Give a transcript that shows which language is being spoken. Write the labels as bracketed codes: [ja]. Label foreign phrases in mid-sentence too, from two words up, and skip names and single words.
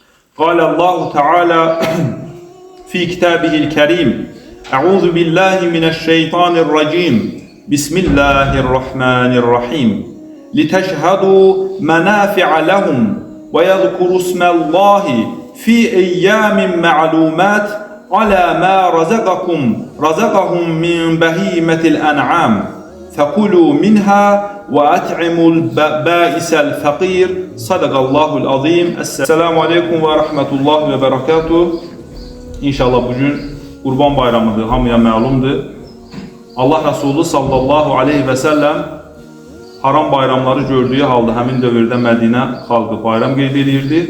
[ar] قال الله تعالى في كتابه الكريم أعوذ بالله من الشيطان الرجيم بسم الله الرحمن الرحيم لتشهدوا منافع لهم ويذكروا اسم الله في أيام معلومات على ما رزقهم من بهيمة الأنعام فكلوا منها وأطعموا البائس الفقير صدق الله العظيم. السلام عليكم ورحمة الله وبركاته. [az] İnşallah bugün Qurban Bayramıdır, hamıya məlumdur. Allah Resulü [ar] صلى الله عليه وسلم [az] haram bayramları gördüyü halda həmin dövrdə Mədinə xalqı bayram qeyd edirdi.